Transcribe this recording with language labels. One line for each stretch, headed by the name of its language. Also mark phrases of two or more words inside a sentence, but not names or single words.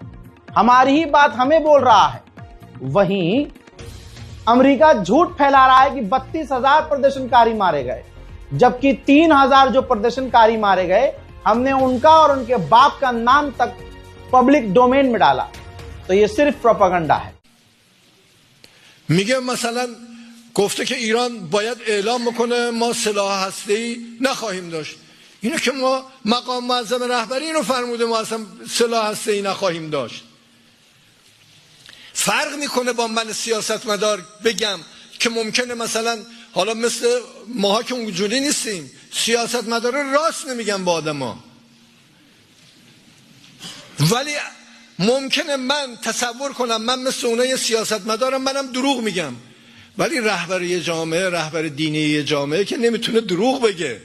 Hindi: हमारी ही बात हमें बोल रहा है। वहीं अमेरिका झूठ फैला रहा है कि 32,000 प्रदर्शनकारी मारे गए, जबकि 3,000 जो प्रदर्शनकारी मारे गए, हमने उनका और उनके बाप का नाम तक
English: public domain
Hindi: में डाला। तो ये सिर्फ प्रोपेगेंडा है।
Persian: میگه مثلا گفته که ایران باید اعلام بکنه ما سلاح هسته‌ای نخواهیم داشت. اینو که ما مقام معظم رهبری اینو فرموده ما اصلا سلاح هسته‌ای نخواهیم داشت. فرق میکنه با من سیاستمدار بگم که ممکنه مثلا حالا مثل ماها که اونجوری نیستیم، سیاستمدار راست نمیگن با آدما، ولی ممکنه من تصور کنم من مثل اونای سیاستمدارم، منم دروغ میگم، ولی رهبر یه جامعه، رهبر دینی یه جامعه که نمیتونه دروغ بگه.